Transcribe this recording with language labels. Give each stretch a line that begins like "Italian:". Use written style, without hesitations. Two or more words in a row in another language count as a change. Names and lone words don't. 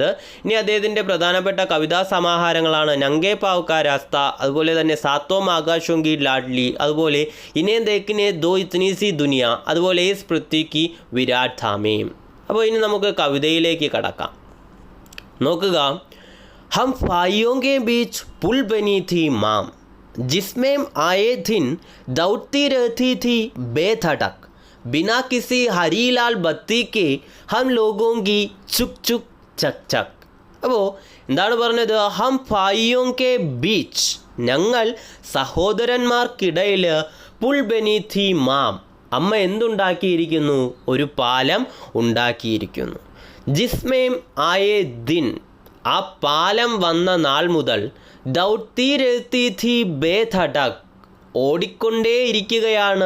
Malayalam: ഇനി അദ്ദേഹത്തിൻ്റെ പ്രധാനപ്പെട്ട കവിതാ സമാഹാരങ്ങളാണ് നംഗേ പാവ് കാ രാസ്ത, അതുപോലെ തന്നെ സാത്വം ആകാശോങ്കി ലാഡ്ലി, അതുപോലെ ഇനേ ദേഖ്നെ ദോ ഇത്നി സി ദുനിയ, അതുപോലെ ഇസ് പൃഥ്വിക്ക് വിരാട് ധാമയും. അപ്പോൾ ഇനി നമുക്ക് കവിതയിലേക്ക് കടക്കാം. നോക്കുക.
Hindi: हम फाइयों के बीच पुल बनी थी माम, जिसमें आए दिन दौड़ती रहती थी बेधड़क, बिना किसी हरी लाल बत्ती के हम लोगों की चुक चुक चक चक.
Malayalam: അപ്പോൾ എന്താണ് പറഞ്ഞത്?
Hindi: हम भाइयों के बीच,
Malayalam: ഞങ്ങൾ സഹോദരന്മാർക്കിടയിൽ,
Hindi: पुल बनी थी माँ,
Malayalam: അമ്മ എന്തുണ്ടാക്കിയിരിക്കുന്നു? ഒരു പാലം ഉണ്ടാക്കിയിരിക്കുന്നു.
Hindi: जिसमें आए दिन,
Malayalam: ആ പാലം വന്ന നാൾ മുതൽ,
Hindi: दौड़ती रहती थी बेधड़क,
Malayalam: ഓടിക്കൊണ്ടേയിരിക്കുകയാണ്.